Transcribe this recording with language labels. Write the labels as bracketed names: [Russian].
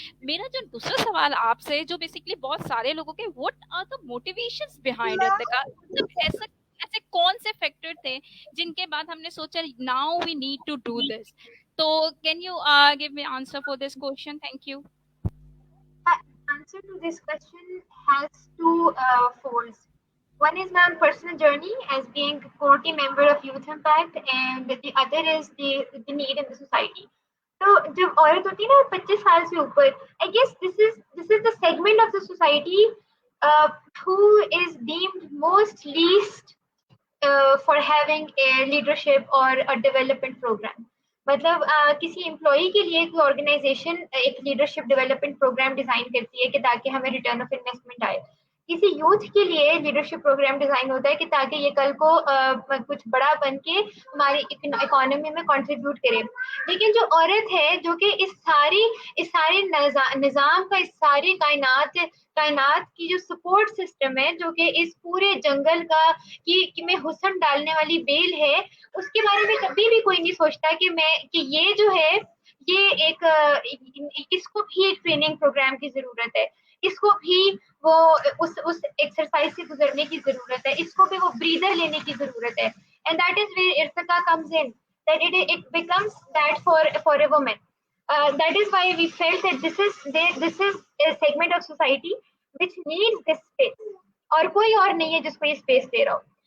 [Hindi] मेरा जो दूसरा सवाल आपसे, जो बेसिकली बहुत सारे लोगों के, [English] what are the motivations behind Irtiqa, [Hindi] मतलब ऐसा ऐसे कौन से फैक्टर थे जिनके बाद हमने सोचा [English] Now we need to do this. तो can you give me answer for this question? Thank you. Answer to this question has two folds. One is my own personal journey as being a core team member of Youth Impact, and the other is the need in the society. [Hindi] तो जब औरत होती है ना 25 साल से ऊपर, [English] I guess this is the segment of the society who is deemed most least for having a leadership or a development program. [Hindi] मतलब किसी एम्प्लॉई के लिए कोई ऑर्गेनाइजेशन एक लीडरशिप डेवलपमेंट प्रोग्राम डिजाइन करती है कि ताकि हमें रिटर्न ऑफ इन्वेस्टमेंट आए. किसी यूथ के लिए लीडरशिप प्रोग्राम डिजाइन होता है कि ताकि ये कल को कुछ बड़ा बन के हमारी इकोनॉमी में कंट्रीब्यूट करे. लेकिन जो औरत है जो कि इस सारे निजाम का, इस सारी कायनात की जो सपोर्ट सिस्टम है, जो कि इस पूरे जंगल का कि में हुस्न डालने वाली बेल है, उसके बारे में कभी भी कोई नहीं सोचता कि ये जो है ये इसको भी एक ट्रेनिंग प्रोग्राम की जरूरत है, इसको भी वो उस एक्सरसाइज से गुजरने की जरूरत है, इसको भी वो ब्रीदर लेने की जरूरत है. [English] And that is where Irtiqa comes in, that it becomes that for a woman. That is why we felt that this is a segment of society which needs this space, [Hindi] और कोई और नहीं है जिसको ये स्पेस दे रहा हो.